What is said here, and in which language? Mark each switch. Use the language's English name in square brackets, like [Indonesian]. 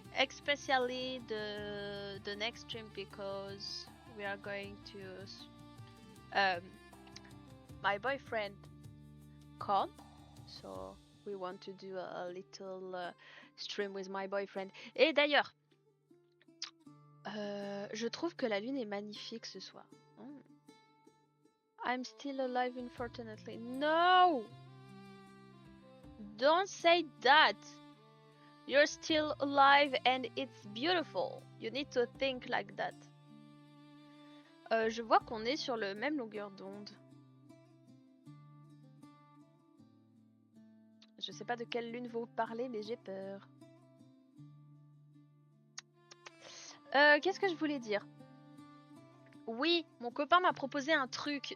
[English] Especially the next stream because we are going to my boyfriend come, so we want to do a little stream with my boyfriend. [French] Et d'ailleurs, je trouve que la lune est magnifique ce soir. [English] I'm still alive, unfortunately. No! Don't say that! You're still alive and it's beautiful. You need to think like that. [French] Je vois qu'on est sur le même longueur d'onde. Je sais pas de quelle lune vous parlez, mais j'ai peur. Qu'est-ce que je voulais dire? Oui, mon copain m'a proposé un truc.